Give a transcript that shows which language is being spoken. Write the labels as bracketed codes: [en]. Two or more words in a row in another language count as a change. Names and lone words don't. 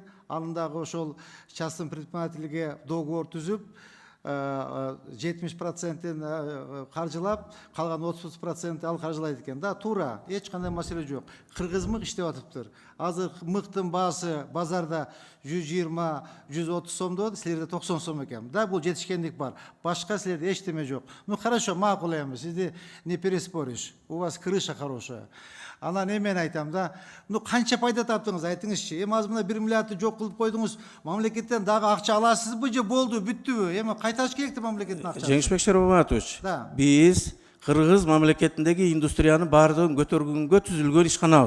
[ky] Анындагы ошол [ru] частный предпринимательге [ky] договор түзүп, 70%-ин каржылап, калган 30% ал каржылайт экен. Да, туура, эч кандай маселе жок. Кыргызмык иштеп атыптыр. Азыр мыктын баасы базарда 120-130 сомдо, силерде 90 сом экен. Да, бул жетишкендик бар. Башка силерде эчтеме жок. [ru] Ну хорошо, [ky] макул эми, сизди [ru] не переспоришь. У вас крыша хорошая. [ky] Анан мен айтам да, ну канча пайда таптыңыз, айтыңызчы. Эми азыр мына 1 миллиардты жок кылып койдуңуз. Мамлекеттен дагы акча аласызбы же болду, бүттүбү? Эми кайташ керекти мамлекеттин акчасын. Жеңишбек Шароматович, биз Кыргыз мамлекетиндеги индустрияны баардыгын көтөргөнгө түзүлгөн ишканабыз.